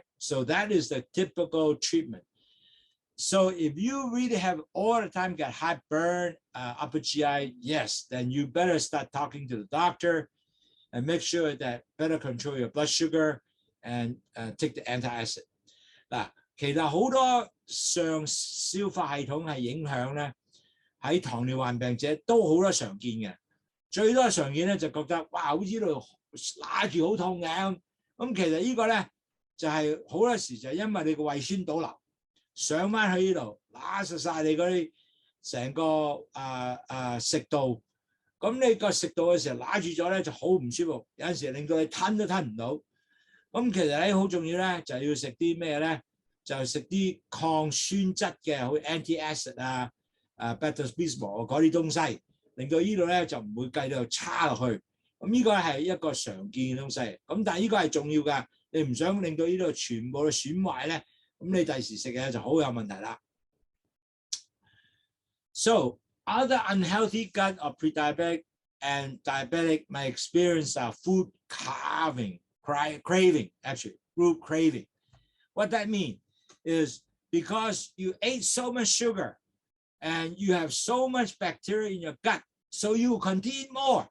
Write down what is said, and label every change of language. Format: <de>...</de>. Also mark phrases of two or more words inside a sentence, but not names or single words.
<en>So that is the typical treatment. So if you really have all the time got heartburn, upper GI, yes, then you better start talking to the doctor and make sure that better control your blood sugar and take the antacid.</en> <yue>嗱，其實好多上消化系統係影響咧，喺糖尿病病者都好多常見嘅。最多常見咧就覺得哇，好似度揦住好痛嘅咁。其實呢個咧就係好多時就因為你個胃酸倒流。上翻去呢度，揦實晒你嗰啲成個食道，咁你個食道嘅時候揦住咗咧就好唔舒服，有陣時令到你吞都吞唔到。咁其實咧好重要咧，就要食啲咩咧？就食啲抗酸質嘅，好似</yue> <en>anti-acid beta-bismol</en> <yue>嗰啲東西，令到呢度咧就唔會繼續差落去。咁呢個係一個常見嘅東西。咁但係呢個係重要㗎，你唔想令到呢度全部都損壞咧。咁你第時食嘅就好有問題啦。</yue> <en>So other unhealthy gut or pre-diabetic and diabetic may experience food craving, actually, food craving. What that means is because you ate so much sugar and you have so much bacteria in your gut, so you will continue more.</en>